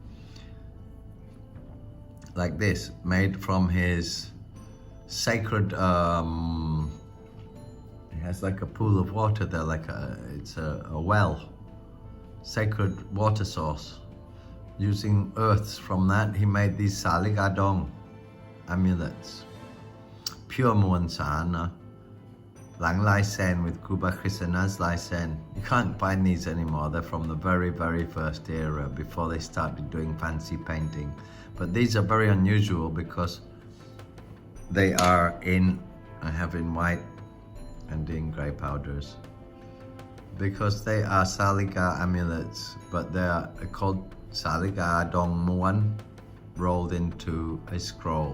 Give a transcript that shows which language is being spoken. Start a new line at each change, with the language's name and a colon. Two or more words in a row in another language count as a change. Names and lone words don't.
English: Like this, made from his sacred, it has like a pool of water there, like it's a well, sacred water source. Using earths from that, he made these Saligadong amulets. Pure
Thai: Muon San, Lang Lai Sen
English: with Kuba Krisana's
Thai: Lai Sen.
English: You can't find these anymore. They're from the very, very first era, before they started doing fancy painting. But these are very unusual because they are I have in white and in grey powders. Because they are Saliga amulets, but they are called Saligadong Muon, rolled into a scroll.